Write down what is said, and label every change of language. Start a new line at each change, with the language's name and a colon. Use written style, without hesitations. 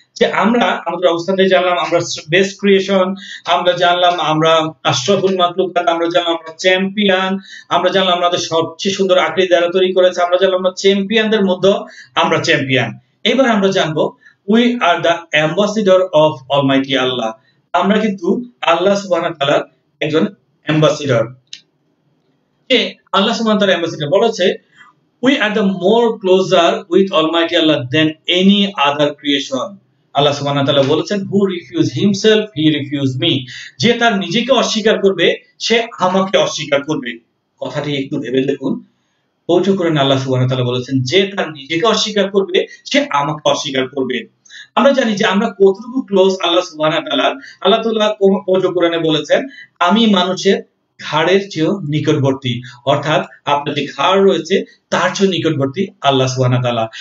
Bangla: যে আমরা আমাদের অবস্থান থেকে জানলাম আমরা বেস্ট ক্রিয়েশন, আমরা জানলাম আমরা আশরাফুল মাখলুকাত, আমরা জানলাম আমরা চ্যাম্পিয়ন, আমরা জানলাম আমাদের সবচেয়ে সুন্দর আকৃতি দ্বারা তৈরি করেছে, আমরা জানলাম আমরা চ্যাম্পিয়নদের মধ্যে আমরা চ্যাম্পিয়ন। এবার আমরা জানবো
English: We are the ambassador of almighty Allah.
Bangla: আমরা কিন্তু আল্লাহ সুবহানাহু ওয়া তাআলার একজন অ্যাম্বাসেডর। যে আল্লাহ সুবহানাহু ওয়া তাআলা অ্যাম্বাসেডর বলেছে
English: we are the more closer with almighty Allah than any other creation।
Bangla: আল্লাহ সুবহানাহু ওয়া তাআলা বলেছেন
English: who refuse himself he refuse me।
Bangla: যে তার নিজেকে অস্বীকার করবে সে আমাকে অস্বীকার করবে। কথাটি একটু ভেবে দেখুন। পবিত্র কোরআনে আল্লাহ সুবহানাহু ওয়া তাআলা বলেছেন যে তার নিজেকে অস্বীকার করবে সে আমাকে অস্বীকার করবে। আমরা জানি যে আমরা কতটুকু ক্লোজ আল্লাহ সুবহানাহু ওয়া তাআলা। আল্লাহ তাআলা পবিত্র কোরআনে বলেছেন আমি মানুষের ঘাড়ের চেয়েও নিকটবর্তী, অর্থাৎ আপনার যে ঘাড় রয়েছে তার চেয়ে নিকটবর্তী আল্লাহ সুবহানাহু ওয়া তাআলা।